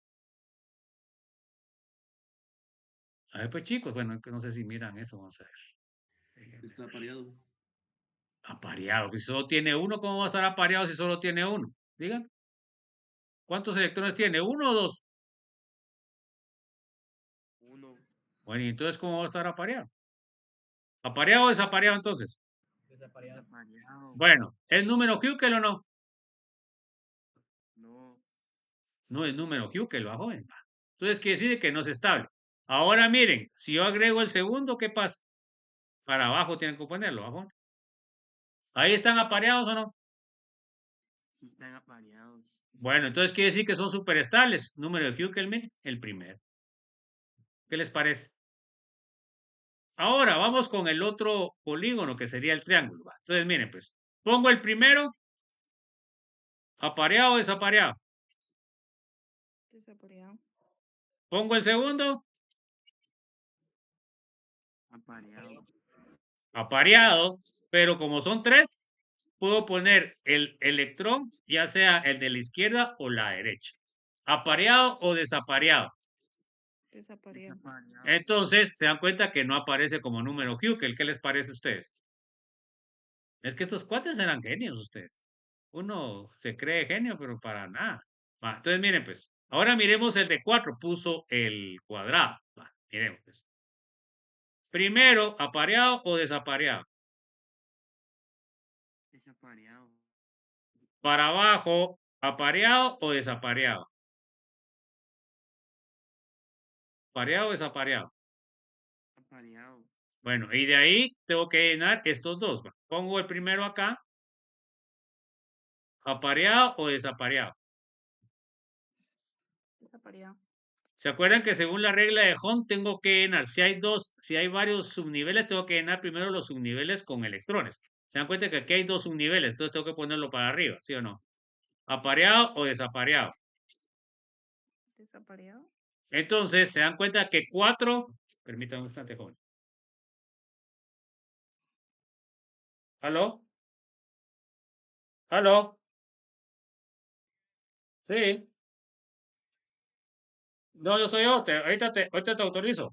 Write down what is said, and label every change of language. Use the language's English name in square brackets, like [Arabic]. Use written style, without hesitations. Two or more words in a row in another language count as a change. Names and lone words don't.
[Spanish] A ver, pues chicos, bueno, no sé si miran eso, vamos a ver. Está apareado. Apareado, pues si solo tiene uno, ¿cómo va a estar apareado si solo tiene uno? Digan. ¿Cuántos electrones tiene? ¿Uno o dos? Uno. Bueno, y entonces, ¿cómo va a estar apareado? ¿Apareado o desapareado entonces? Desapareado. Bueno, ¿es número Hughes o no? No. No es número Hughes, va, joven. Entonces quiere decir que no es estable. Ahora miren, si yo agrego el segundo, ¿qué pasa? Para abajo tienen que ponerlo, ¿va? ¿Ahí están apareados o no? Sí están apareados. Bueno, entonces quiere decir que son superestables. Número de Hughes, el primero. ¿Qué les parece? Ahora vamos con el otro polígono que sería el triángulo. ¿Va? Entonces miren, pues, pongo el primero, apareado o desapareado. Desapareado. Pongo el segundo, Apareado. apareado, pero como son tres, puedo poner el electrón, ya sea el de la izquierda o la derecha. Apareado o desapareado. Desapareado. Entonces, se dan cuenta que no aparece como número Hughes. ¿Qué les parece a ustedes? Es que estos cuates eran genios ustedes. Uno se cree genio, pero para nada. Va, entonces, miren, pues. Ahora miremos el de 4. Puso el cuadrado. Va, miremos, pues. Primero, apareado o desapareado. Desapareado. Para abajo, apareado o desapareado. Pareado o desapareado. Apareado. Bueno, y de ahí tengo que llenar estos dos. Va. Pongo el primero acá. ¿Apareado o desapareado? Desapareado. ¿Se acuerdan que según la regla de Hond tengo que llenar? Si hay varios subniveles, tengo que llenar primero los subniveles con electrones. ¿Se dan cuenta que aquí hay dos subniveles? Entonces tengo que ponerlo para arriba, ¿sí o no? ¿Apareado o desapareado? Desapareado. Entonces, se dan cuenta que 4, permítanme un instante, joven. ¿Aló? ¿Aló? Sí. No, yo soy yo, ahorita te autorizo.